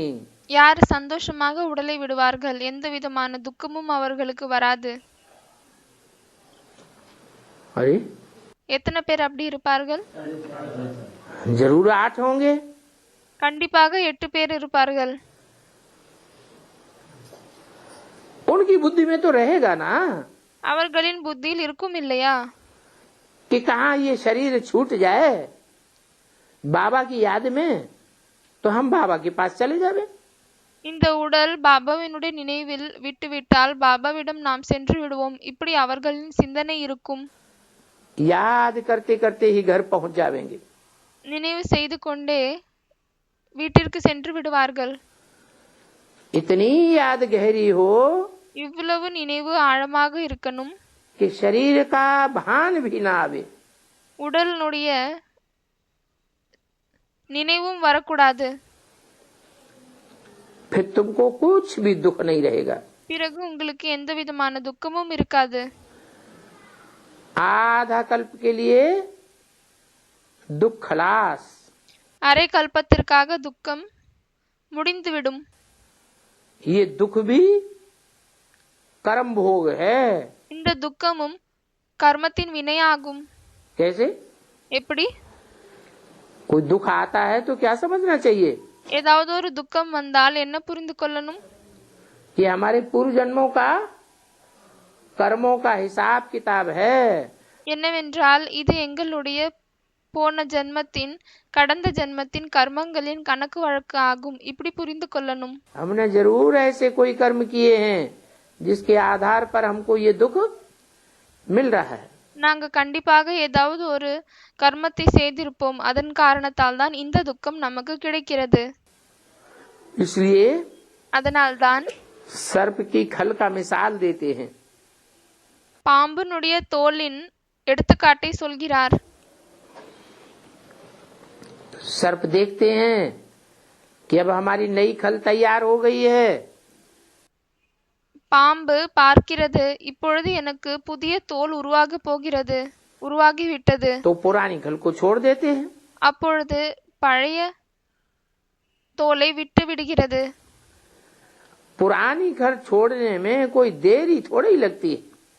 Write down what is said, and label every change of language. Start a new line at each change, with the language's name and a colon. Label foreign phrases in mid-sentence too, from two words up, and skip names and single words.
Tamil: யார் சந்தோஷமாக உடலை விடுவார்கள், எந்த விதமான துக்கமும் அவர்களுக்கு வராது.
Hindi: अरे
Tamil: எத்தனை பேர் அப்படி இருப்பார்கள்?
Hindi: जरूर 8 होंगे.
Tamil: கண்டிப்பாக 8 பேர் இருப்பார்கள்.
Hindi: उनकी बुद्धि में तो रहेगा ना
Tamil: அவர்களின் புத்தியில் இருக்கும் இல்லையா?
Hindi: कि कहाँ ये शरीर छूट जाए बाबा की याद में, तो हम बाबा के पास चले जावे.
Tamil: இந்த உடல் பாபாவினுடைய நினைவில் விட்டுவிட்டால் பாபாவிடம் நாம் சென்று விடுவோம். இப்படி அவர்களின் சிந்தனை இருக்கும்.
Hindi: याद करते करते ही घर पहुंच जावेंगे.
Tamil: நினைவு செய்து கொண்டே வீட்டிற்கு சென்று விடுவார்கள்.
Hindi: इतनी याद गहरी हो
Tamil: இவ்வளவு நினைவு ஆழமாக இருக்கணும்.
Hindi: कि शरीर का भान भी ना आवे.
Tamil: உடலினுடைய நினைவும் வரக்கூடாது.
Hindi: फिर तुमको कुछ भी दुख नहीं रहेगा.
Tamil: பிறகு உங்களுக்கு எந்த விதமான துக்கமும் இருக்காது.
Hindi: आधा कल्प के लिए दुख खलास.
Tamil: அரை கல்பத்திற்காக துக்கம் முடிந்துவிடும்.
Hindi: ये दुख भी कर्म भोग है.
Tamil: இந்த துக்கமும் கர்மத்தின் வினையாகும்.
Hindi: कैसे?
Tamil: எப்படி?
Hindi: कोई दुख आता है तो क्या समझना चाहिए?
Tamil: ஏதாவது ஒரு துக்கம் வந்தால் என்ன புரிந்து கொள்ளணும்?
Hindi: ये हमारे पूर्व जन्मों का कर्मों का हिसाब किताब है.
Tamil: என்னவென்றால் இது எங்களுடைய போன ஜென்மத்தின் கடந்த ஜென்மத்தின் கர்மங்களின் கணக்கு வழக்கு ஆகும். இப்படி புரிந்து கொள்ளணும்.
Hindi: हमने जरूर ऐसे कोई कर्म किए हैं जिसके आधार पर हमको ये दुख मिल रहा है.
Tamil: நாங்க கண்டிப்பாக ஏதாவது ஒரு கர்மத்தை செய்திருப்போம். அதன் காரணத்தால் தான் இந்த துக்கம் நமக்கு கிடைக்கிறது.
Hindi: इसलिए
Tamil: அதனால்தான்
Hindi: सर्प की खल का मिसाल देते हैं.
Tamil: பாம்பினுடைய தோலின் எடுத்துக்காட்டை சொல்கிறார்.
Hindi: सर्प देखते हैं कि अब हमारी नई खल तैयार हो गई है.
Tamil: பாம்பு பார்க்கிறது, இப்பொழுது எனக்கு புதிய தோல் உருவாகிவிட்டது.
Hindi: तो पुरानी खल को छोड़ देते हैं.
Tamil: அப்பொழுது பழைய தோலை விட்டு விடுகிறது.
Hindi: पुरानी खल छोड़ने में कोई देरी थोड़ी लगती है.